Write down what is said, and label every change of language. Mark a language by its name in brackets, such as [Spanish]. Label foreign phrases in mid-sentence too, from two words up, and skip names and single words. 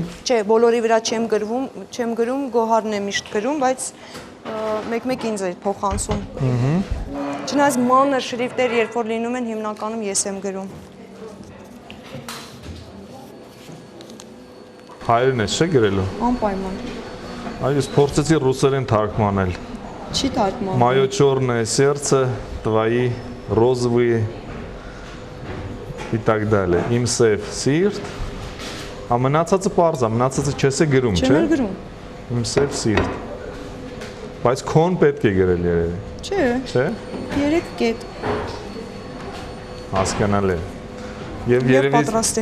[Armenian] Չէ, բոլորի վրա չեմ գրում, Գոհարն է միշտ գրում, բայց մեկ-մեկ ինձ է փոխանցում։ Չնայած մանր շրիֆտեր, երբ որ լինում են, հիմնականում ես եմ գրում։ Հայերեն ես չէ գրելու։ Անպայման։ Այ ես փորձեցի ռուսերեն թարգմանել։ Չի թարգմանում։ [Russian] Моё чёрное сердце, твои розовые и так далее. [Armenian] Իմ սև սիրտ, ամենացածը պարզ է, մնացածը չես է գրում, չէ՞։ Չեմ գրում։ Իմ սև սիրտ։ Բայց քոն պետք է գրել երևի։ Չէ։ Չէ։ 3 կետ։ Հասկանալի է։ Եվ Եվ պատրաստ է։